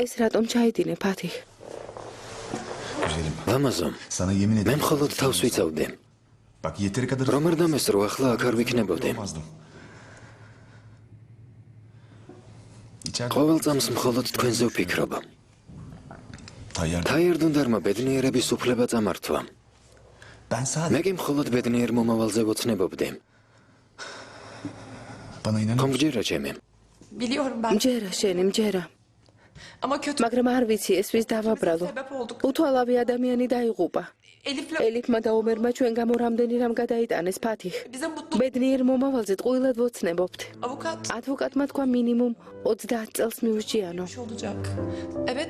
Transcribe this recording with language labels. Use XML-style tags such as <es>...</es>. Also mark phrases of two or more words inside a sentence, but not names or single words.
<ka>ეს რატომ ჩაიდინე, ფათი?</ka> <tr>Güzelim.</tr> <ka>ლამაზო.</ka> <tr>Sana yemin</tr> <ka>მე</ka> <tr>ederim.</tr> <ka>მხოლოდ თავს ვიცავდი.</ka> <tr>Bak yeteri kadar</tr> <ka>რომ არ დამესწრო, ახლა აქ არ ვიქნებოდი.</ka> <tr>olmazdım. İçeride</tr> <ka>ყოველ წამს მხოლოდ თქვენზე ვფიქრობ. Tayyar. თაიარდუნდარმა ბედნიერების უფლება წამართვა.</ka> <tr>Ben sadece</tr> <ka>მე კი მხოლოდ ბედნიერ მომავალზე ვოცნებობდი.</ka> <tr>bana inanın.</tr> <ka>ხომ გჯერა ჩემი?</ka> <tr>Biliyorum ben.</tr> <ka>მჯერა შენი, მჯერა.</ka> <tr>Ama kötü</tr> <ka>მაგრამ არ ვიცი ეს ვის დავაბრალო.</ka> <tr>sebep olduk.</tr> <ka>უთვალავი ადამიანი დაიღუპა.</ka> <tr>Elif'le</tr> <ka>ელიფმა და ომერმა ჩვენ გამო რამდენი რამ გადაიტანეს ფათიხ.</ka> <tr>bize mutlu</tr> <ka>ბედნიერ მომავალზე ტყუილად ვოცნებობთ.</ka> <tr>avukat</tr> <ka>ადვოკატმა თქვა მინიმუმ 30 წელს მიურჩიანო.</ka> <tr>olacak. Evet,</tr>